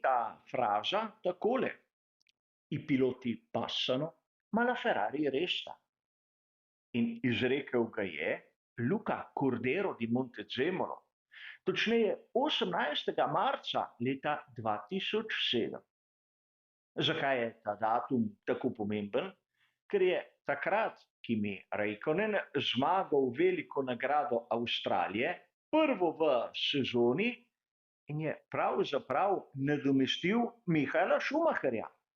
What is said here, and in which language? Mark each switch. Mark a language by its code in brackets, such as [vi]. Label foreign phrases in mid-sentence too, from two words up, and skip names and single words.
[sl] ta fraza takole: [it] I piloti passano, ma la Ferrari resta. [sl] In izrekel ga je Luca Cordero di Montezemolo, točneje 18. marca leta 2007. Zakaj je ta datum tako pomemben? Ker je takrat Kimi Räikkönen zmagal veliko nagrado Avstralije, prvo v sezoni, in je pravzaprav nadomestil Michaela Schumacherja.